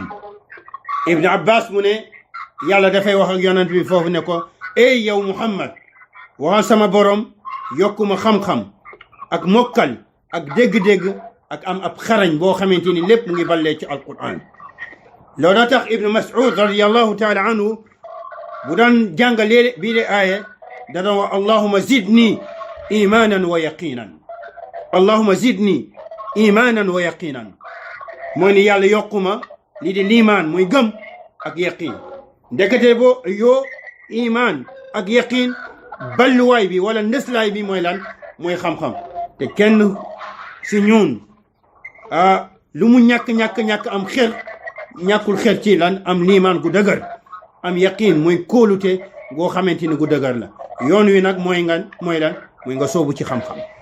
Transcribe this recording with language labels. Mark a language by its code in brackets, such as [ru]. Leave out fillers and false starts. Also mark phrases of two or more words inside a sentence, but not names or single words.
[wo] ibn abbas mu ne yàlla dafay wax ak yonent bi foofu ne ko ey yow muhammad waxal sama borom yokkuma xam-xam ak mokkal ak dégg-dégg ak am ab xarañ boo xamante ni lépp mu ngi ballee ci alquran. loolu tax ibnu mas'ud [ar] رضي الله تعالى عنه [wo] bu daan jàngalee bii de aaya da doon wax [ar] اللهم زدني إيمانا ويقينا اللهم زدني إيمانا ويقينا [wo] mooy ni yàlla yokkuma lii di liimaan muy gëm ak yaqin ndekete boo yoo iman ak yaqin balluwaay bi wala ndeslaay bi mooy lan mooy xam-xam te kenn si ñun lu mu ñàkk am xel ñàkkul xel ci lan am liimaan gu dëgër am yaqin mooy kóolute goo xamante ni gu dëgër la yoon wi nag mooy lan mooy nga soobu ci xam-xam.